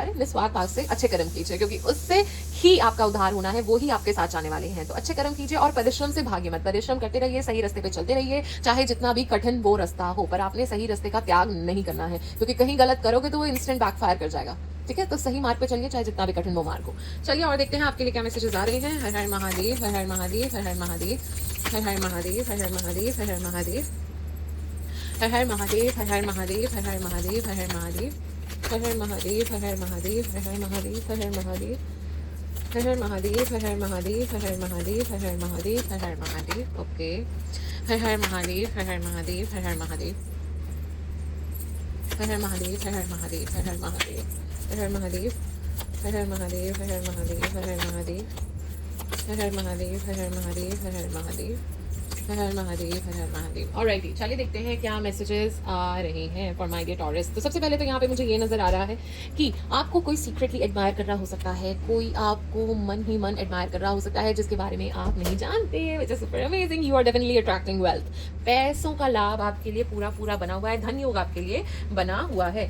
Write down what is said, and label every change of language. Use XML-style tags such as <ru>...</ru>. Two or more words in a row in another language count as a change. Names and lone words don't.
<hi>अरे निस्वार्थ भाव से अच्छे कर्म कीजिए, क्योंकि उससे ही आपका उद्धार होना है, वो ही आपके साथ जाने वाले हैं। तो अच्छे कर्म कीजिए और परिश्रम से भागिए मत। परिश्रम करते रहिए, सही रास्ते पे चलते रहिए, चाहे जितना भी कठिन वो रास्ता हो, पर आपने सही रास्ते का त्याग नहीं करना है, क्योंकि कहीं गलत करोगे तो वो</hi> <en>instant backfire</en> <hi>कर जाएगा, ठीक है? तो सही मार्ग पे चलिए, चाहे जितना भी कठिन वो मार्ग हो। चलिए और देखते हैं आपके लिए क्या मैसेजेस आ रहे हैं। हर हर महादेव, हर हर महादेव, हर हर महादेव, हर हर महादेव, हर हर महादेव, हर हर महादेव, हर हर महादेव, हर हर महादेव, हर हर महादेव, हर हर महादेव, हर हर महादेव, हर हर महादेव, हर हर महादेव, हर हर महादेव, हर हर महादेव, हर हर महादेव, हर हर महादेव, हर हर महादेव, हर हर महादेव। ओके, हर हर महादेव, हर हर महादेव, हर हर महादेव, हर हर महादेव, हर हर महादेव, हर हर महादेव, हर हर महादेव, हर हर महादेव, हर हर महादेव, हर हर महादेव, हर हर महादेव, हर हर महादेव, हर हर महादेव, हर हर महादेव, हर हर महादेव। ऑलराइटी, चलिए देखते हैं क्या मैसेजेस आ रहे हैं</hi> <en>for my dear Taurus.</en> <hi>तो सबसे पहले तो यहाँ पे मुझे ये नजर आ रहा है कि आपको कोई</hi> <en>secretly admire</en> <hi>कर रहा हो सकता है, कोई आपको मन ही मन एडमायर कर रहा हो सकता है जिसके बारे में आप नहीं जानते,</hi> <en>which is super amazing. you are definitely attracting wealth.</en> <hi>पैसों का लाभ आपके लिए पूरा पूरा बना हुआ है, धन योग आपके लिए बना हुआ है।</hi>